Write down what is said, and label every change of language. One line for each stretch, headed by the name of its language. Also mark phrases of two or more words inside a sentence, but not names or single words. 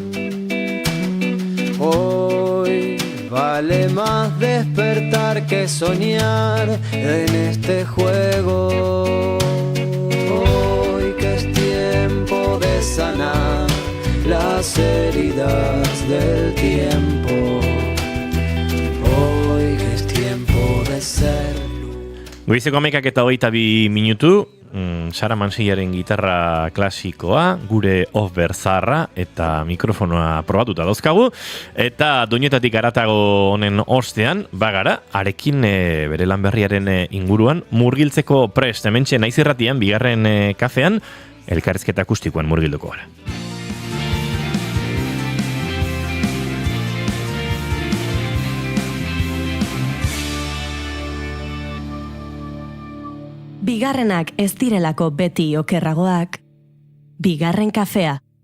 Spanish: Hoy vale más despertar que soñar en este juego. Hoy que es tiempo de sanar las heridas del tiempo. Hoy que es tiempo de ser.
Basque: Goizeko 11:22 minutu, Sara Mansillaren gitarra klasikoa, gure off-bear zaharra eta mikrofonoa probatuta dauzkagu, eta doinetatik haratago honen ostean, bagara, arekin bere lan berriaren inguruan, murgiltzeko prest, hementxe naiz irratian, bigarren kafean, elkarrizketa akustikoan murgilduko gara. Bigarrenak ez direlako beti okerragoak, bigarren kafea.